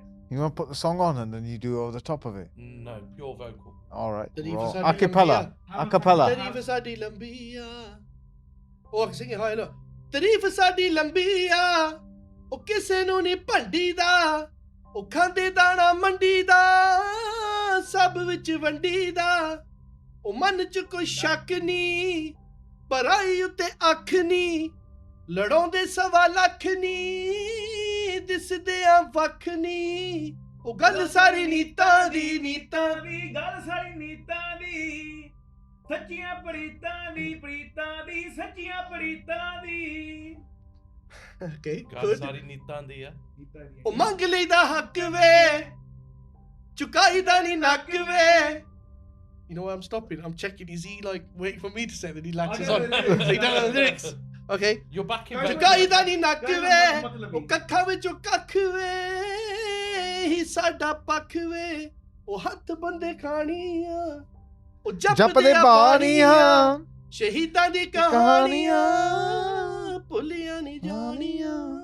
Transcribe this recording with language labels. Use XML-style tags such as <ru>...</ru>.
<en>You want to put the song on and then you do it over the top of it? No, pure vocal. All right.</en> <pa>Tarifa</pa> <en>raw.</en> <pa>saadi</pa> <en>Acapella.</en> <pa>lambiya.</pa> <en>Acapella.</en> <pa>ਤਾਰੀਫ ਸਾਡੀ ਲੰਬੀ ਆ ਉਹ</pa> <en>I can sing it high look.</en> <pa>ਤਾਰੀਫ ਸਾਡੀ ਲੰਬੀ ਆ ਉਹ ਕਿਸੇ ਨੂੰ ਨਹੀਂ ਭੰਡੀ ਦਾ ਉਹ ਖਾਂਦੇ ਦਾਣਾ ਮੰਡੀ ਦਾ ਸਭ ਵਿੱਚ ਵੰਡੀ ਦਾ ਉਹ ਮਨ ਚ ਕੋਈ ਸ਼ੱਕ ਨਹੀਂ ਪਰਾਈ ਉੱਤੇ ਅੱਖ ਨਹੀਂ ਲੜਾਉਂਦੇ ਸਵਾ ਲੱਖ ਨਹੀਂ ਦਿਸਦੇ ਆ ਵੱਖ ਨਹੀਂ ਉਹ ਗੱਲ ਸਾਰੀ ਨੀਤਾਂ ਦੀ ਗੱਲ ਸਾਰੀ ਨੀਤਾਂ ਦੀ ਸੱਚੀਆਂ ਪ੍ਰੀਤਾਂ ਦੀ ਸੱਚੀਆਂ ਪ੍ਰੀਤਾਂ ਦੀ</pa> <en>Okay, God, good. sorry,</en> <pa>Neetan diya. ਉਹ ਮੰਗ ਲਈਦਾ ਹੱਕ ਵੇ ਚੁਕਾਈਦਾ ਨਹੀਂ ਨੱਕ ਵੇ</pa> <en>You know why I'm stopping? I'm checking. Is he like waiting for me to say that he latches on? So he don't know the lyrics. Okay. You're back in.</en> <pa>ਚੁਕਾਈਦਾ ਨਹੀਂ ਨੱਕ ਵੇ ਉਹ ਕੱਖਾਂ ਵਿੱਚੋਂ ਕੱਖ ਵੇ ਹੀ ਸਾਡਾ ਪੱਖ ਵੇ ਉਹ ਹੱਥ ਬੰਦੇ ਖਾਣੀਆਂ ਉਹ ਜਪਦੇ ਬਾਣੀਆਂ ਸ਼ਹੀਦਾਂ ਦੀ ਕਹਾਣੀਆਂ ਭੁੱਲੀਆਂ ਨਹੀਂ ਜਾਣੀਆਂ</pa>